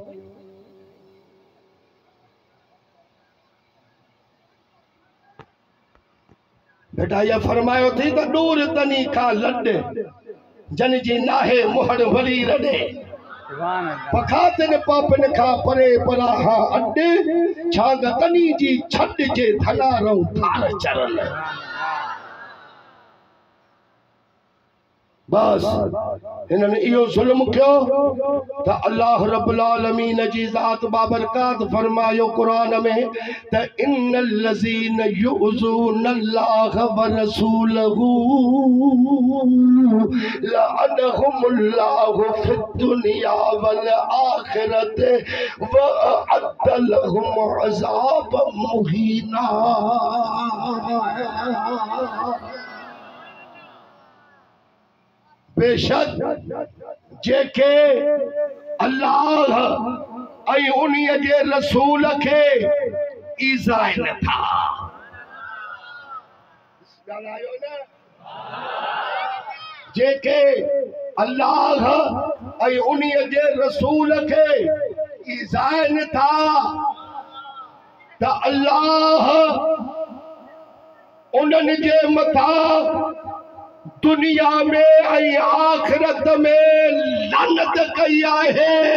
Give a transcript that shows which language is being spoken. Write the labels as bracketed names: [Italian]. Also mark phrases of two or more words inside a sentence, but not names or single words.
[Sindhi] बेटा ये फरमायो थी त दूर तनी खां लॾ, जन जी नाहे मुहड़ वली रॾे। [Arabic] سبحان الله. [Sindhi] पखातन पापन खां परे पराहा अॾ, छांग तनी जी छॾ जे धनारऊं थार चरल। बस इन्हनि इहो ज़ुल्म कयो त अल्लाह [Arabic] رب العالمين [Sindhi] जी ज़ात बाबरकात फरमायो क़ुरान में त [Arabic] إن الذين يؤذون الله ورسوله لعنهم الله في الدنيا والآخرة وأعد لهم عذابا مهينا. [Sindhi] बेशक जेके अल्लाह ऐं उन्हीअ जे रसूल खे ईज़ाए नथा। ॻाल्हायो न? जेके अल्लाह ऐं उन्हीअ जे रसूल खे ईज़ाए नथा त अल्लाह उन्हनि जे मथां दुनिया में ऐं आखिरत में लानत कई आहे।